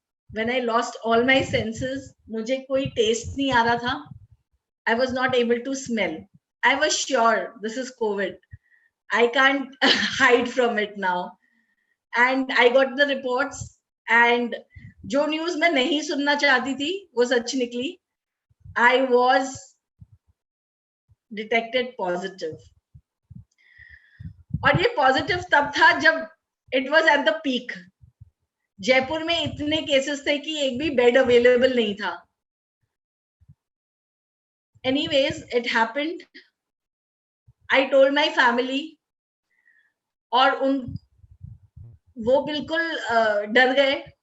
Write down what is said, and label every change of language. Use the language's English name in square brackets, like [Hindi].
[English] when I lost all my senses, [Hindi] मुझे कोई test नहीं आ रहा था. [English] I was not able to smell. I was sure this is COVID. I can't hide from it now. And I got the reports, and [Hindi] जो news मैं नहीं सुनना चाहती थी वो सच निकली. [English] I was detected positive. [Hindi] और ये पॉजिटिव तब था जब [English] it was at the peak. [Hindi] Jaipur में इतने केसेस थे कि एक भी बेड अवेलेबल नहीं था. [English] Anyways, it happened. I told my family, [Hindi] और वो बिल्कुल डर गए.